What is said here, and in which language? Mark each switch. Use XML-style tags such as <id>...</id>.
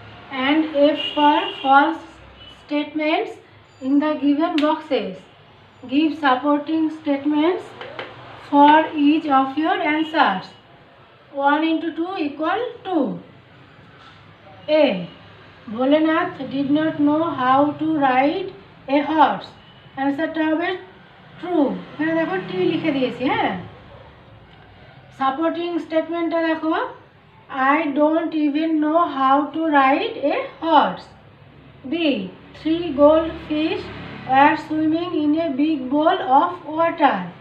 <en>And F for false statements in the given boxes. Give supporting statements for each of your answers. 1 into 2 equal 2. A. Bholenath did not know how to ride a horse.</en> <bn>Answer টা হবে true. এখানে দেখো T লিখে দিয়েছি, হ্যাঁ। Supporting স্টেটমেন্টটা দেখো,</bn> <en>I don't even know how to ride a horse. B. 3 goldfish were swimming in a big bowl of water.</en>